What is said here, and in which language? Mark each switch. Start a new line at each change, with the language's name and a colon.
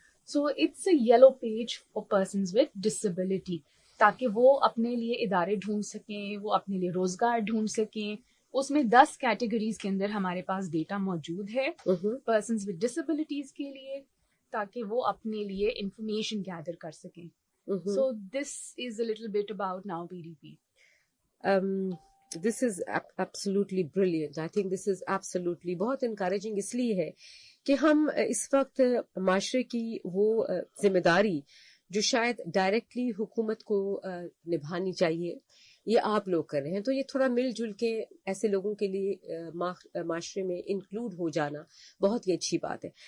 English: so it's a yellow page for persons with disability,
Urdu: تاکہ وہ اپنے لیے ادارے ڈھونڈ سکیں, وہ اپنے لیے روزگار ڈھونڈ سکیں. اس میں 10 کیٹیگریز کے اندر ہمارے پاس ڈیٹا موجود ہے پرسنز ود ڈسیبلٹیز کے لیے, تاکہ وہ اپنے لیے انفارمیشن گیدر کر سکیں.
English: So this is a little bit about now PDP. This is absolutely brilliant. I think this is absolutely
Urdu: بہت encouraging اس لیے ہے کہ ہم اس وقت معاشرے کی وہ ذمہ داری جو شاید ڈائریکٹلی حکومت کو نبھانی چاہیے, یہ آپ لوگ کر رہے ہیں. تو یہ تھوڑا مل جل کے ایسے لوگوں کے لیے معاشرے میں انکلوڈ ہو جانا بہت ہی اچھی بات ہے.